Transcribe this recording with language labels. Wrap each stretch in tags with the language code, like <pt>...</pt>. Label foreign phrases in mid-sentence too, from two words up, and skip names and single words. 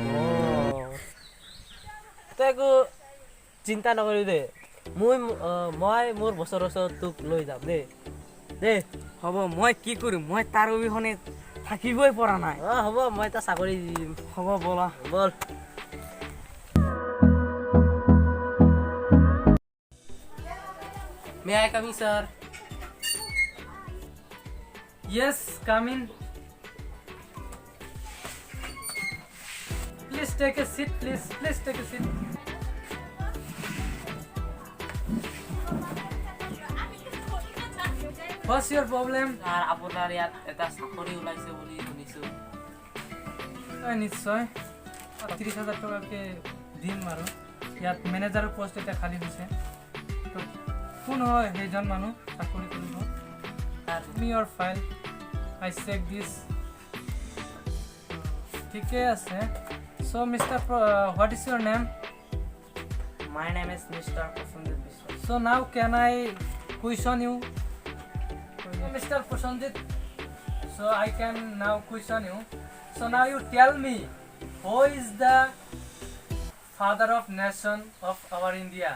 <as>তই একো চিন্তা নকৰিবি দে মই মোৰ বছৰৰ ওচৰত তোক লৈ যাম দেই হ'ব মই কি কৰিম, মই তাৰ অবিহনে থাকিবই পৰা নাই। হ'ব মই এটা চাকৰি দি দিম হ'ব ব'লা</as> <en>বল May I come in, sir? Yes, come in. Please take a seat, please. Please take a seat. What's your problem?</en> <as>আপোনাৰ ইয়াত এটা চাকৰি ওলাইছে বুলি শুনিছোঁ। নিশ্চয় 30,000 টকাকে দিম আৰু ইয়াত মেনেজাৰৰ পোষ্ট এটা খালী হৈছে। কোন হয় সেইজন মানুহ চাকৰি কৰিব?</as> <en>Me your file. I check this.</en> <as>ঠিকে আছে। So Mr.</as> <en>What is your name? My name is Mr. Preshenjit Biswas. So now can I question you? Mr. Preshenjit. So I can now question you. So now you tell me, who is the father of nation of our India?</en>